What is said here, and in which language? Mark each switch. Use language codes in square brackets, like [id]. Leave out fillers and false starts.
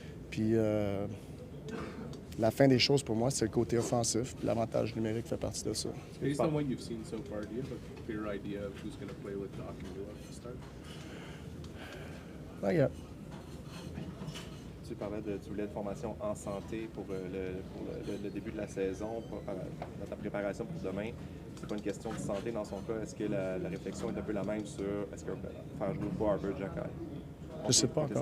[fr] Puis la fin des choses pour moi, c'est le côté offensif. Puis l'avantage numérique fait partie de ça. [en] Based on what you've seen so far, do you have a clear idea of who's going to play with Doc and Guhle at the start? Not yet. [fr] Tu parlais tu voulais de formation en santé pour le début de la saison, dans ta préparation pour demain. C'est pas une question de santé dans son cas. Est-ce que la réflexion est un peu la même sur est-ce que faire jouer ou pas Arbor Jacky? Je sais pas encore.